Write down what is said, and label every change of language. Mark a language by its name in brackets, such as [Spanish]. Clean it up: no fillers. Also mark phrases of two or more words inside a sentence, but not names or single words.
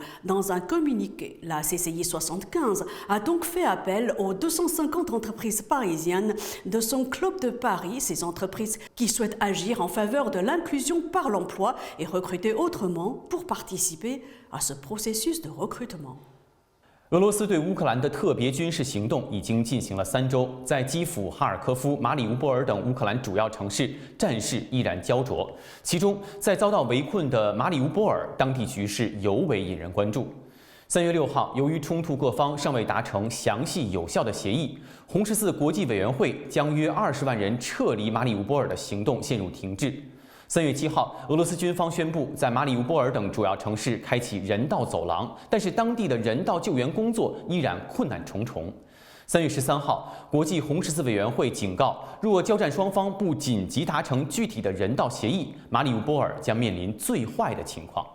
[French] Dans un communiqué, la CCI 75 a donc fait appel aux 250 entreprises parisiennes de son club de Paris, ces entreprises qui souhaitent agir en faveur de l'inclusion par l'emploi et recruter autrement pour participer à ce processus de recrutement. [Chinese] 俄罗斯对乌克兰的特别军事行动已经进行了3周，在基辅、哈尔科夫、马里乌波尔等乌克兰主要城市，战事依然焦灼。其中，在遭到围困的马里乌波尔，当地局势尤为引人关注。 3月6号，由于冲突各方尚未达成详细有效的协议，红十字国际委员会将约20万人撤离马里乌波尔的行动陷入停滞。3月7号，俄罗斯军方宣布在马里乌波尔等主要城市开启人道走廊，但是当地的人道救援工作依然困难重重。3月13号，国际红十字委员会警告，若交战双方不紧急达成具体的人道协议，马里乌波尔将面临最坏的情况。